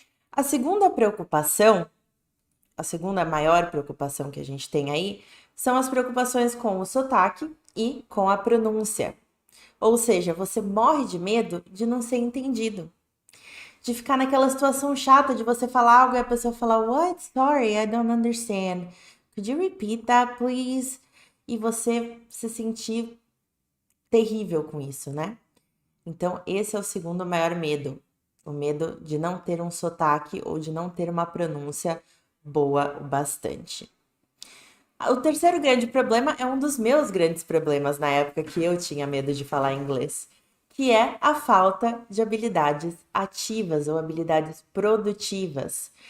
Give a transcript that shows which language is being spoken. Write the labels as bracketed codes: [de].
[pt] A segunda preocupação, a segunda maior preocupação que a gente tem aí, são as preocupações com o sotaque e com a pronúncia. Ou seja, você morre de medo de não ser entendido. De ficar naquela situação chata de você falar algo e a pessoa falar, What? [en] Sorry, I don't understand. Could you repeat that, please? [pt] E você se sentir terrível com isso, né? Então, esse é o segundo maior medo. O medo de não ter um sotaque ou de não ter uma pronúncia boa o bastante. O terceiro grande problema é um dos meus grandes problemas na época que eu tinha medo de falar inglês, que é a falta de habilidades ativas ou habilidades produtivas.